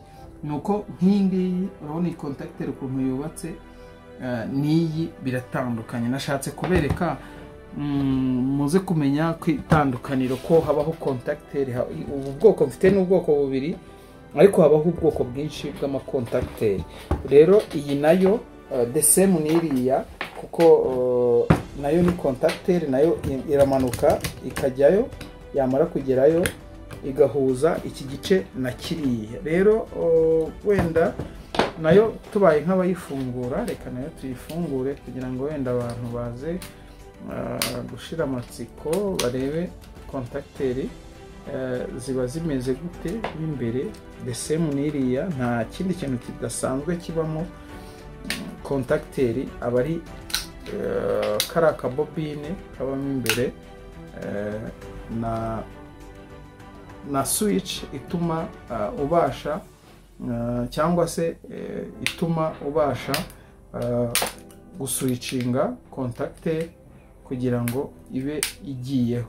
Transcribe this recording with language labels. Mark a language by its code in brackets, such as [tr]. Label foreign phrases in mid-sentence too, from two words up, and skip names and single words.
[rw] Nuko nk'ingiyi urabona iyi contacteur ukuntu yubatse n'iyi biratandukanye. Nashatse kubereka muze kumenya kwitandukaniro ko habaho contacteur. Ubu bwoko mfite n'ubwoko bubiri, ariko habaho ubwoko bwinshi bw'amacontacteur. Rero iyi nayo [en] the same [rw] n'iriya, kuko nayo ni contacteur, nayo iramanuka ikajyayo, yamara kugerayo igahuza iki gice na kiriya. Rero wenda nayo tubaye nk'abayifungura, reka nayo tuyifungure kugira ngo wenda abantu baze gushira amatsiko barebe contacteur ziba zimeze gute imbere. [en] The same [rw] n'iriya, nta kindi kintu kidasanzwe kibamo. Contacteur aba ari karaka bobine kabamo imbere na switch ituma ubasha cyangwa se ituma ubasha guswitchinga contacteur kugira ngo ibe igiyeho.